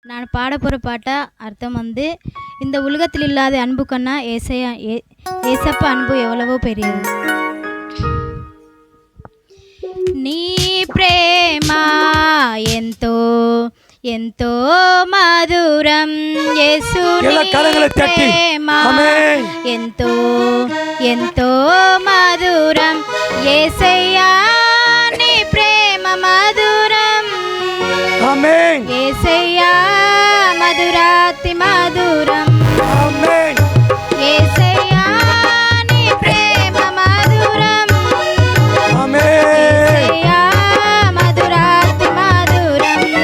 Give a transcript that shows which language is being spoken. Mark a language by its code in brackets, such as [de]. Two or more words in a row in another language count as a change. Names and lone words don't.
[ta] நான் பாட போகிற பாட்ட அர்த்தம் இந்த உலகத்தில் இல்லாத அன்பு கண்ணா ஏசப்பா அன்பு எவ்வளவோ பெரியது. [te] నీ ప్రేమ ఎంతో ఎంతో మధురం యేసుని ప్రేమ ఎంతో ఎంతో మధురం యేసయ్యా నీ ప్రేమ మధురం ఆమేన్ యేసయ్యా మధురాతి మధురం ఆమేన్ యేసయ్యా నీ ప్రేమ మధురం ఆమేన్ యేసయ్యా మధురాతి మధురం